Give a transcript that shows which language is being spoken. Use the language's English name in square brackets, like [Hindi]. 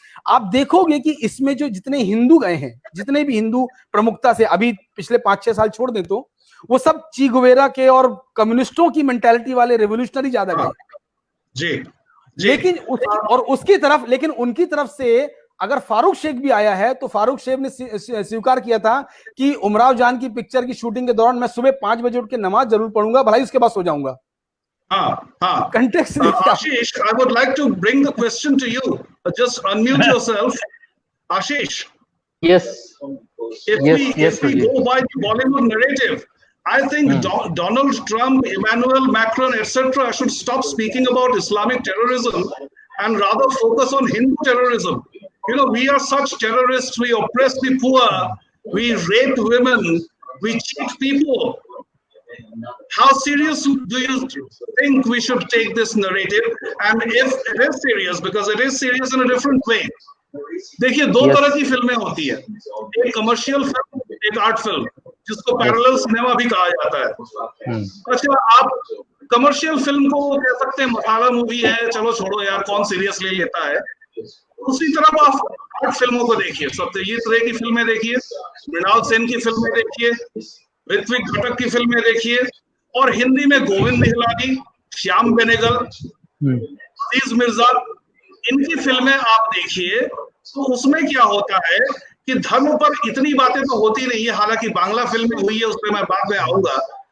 [Hindi] आप देखोगे कि इसमें जो जितने हिंदू गए हैं, जितने भी हिंदू प्रमुखता से, अभी पिछले 5-6 साल छोड़ दें तो वो सब ची गुवेरा के और कम्युनिस्टों की मेंटालिटी वाले रेवोल्यूशनरी ज्यादा गए। जी। लेकिन उनकी तरफ से अगर फारूक शेख भी आया है, तो फारूक शेख ने स्वीकार किया था कि उमराव जान की पिक्चर की शूटिंग के दौरान मैं सुबह 5 बजे उठ के नमाज जरूर पढ़ूंगा, भलाई उसके बाद सो जाऊंगा। हाँ। [English] Context Ashish, I would like to bring the question to you. Just unmute yourself. Ashish. Yes. If we go by the Bollywood narrative, I think Donald Trump, Emmanuel Macron, etc. should stop speaking about Islamic terrorism and rather focus on Hindu terrorism. You know, we are such terrorists. We oppress the poor. We rape women. We cheat people. How serious do you think we should take this narrative? And if it is serious, because it is serious in a different way. [Hindi] देखिए, दो तरह की फिल्में होती है, एक commercial film, एक art film, जिसको पैरेलल सिनेमा भी कहा जाता है। अच्छा, आप कमर्शियल फिल्म को कह सकते हैं मसाला मूवी है, चलो छोड़ो यार, कौन सीरियसली लेता है। उसी तरफ आप आर्ट फिल्मों को देखिए, सत्यजीत रे की फिल्में देखिए, मृणाल सेन की फिल्में देखिए, ऋत्विक घटक की फिल्में देखिए, और हिंदी में गोविंद निहलानी, श्याम बेनेगल, अजीज मिर्जा, इनकी फिल्में आप देखिए, तो उसमें क्या होता है कि धर्म पर इतनी बातें तो होती नहीं है, हालांकि बांग्ला फिल्म हुई है, उस पर मैं बाद में आऊंगा।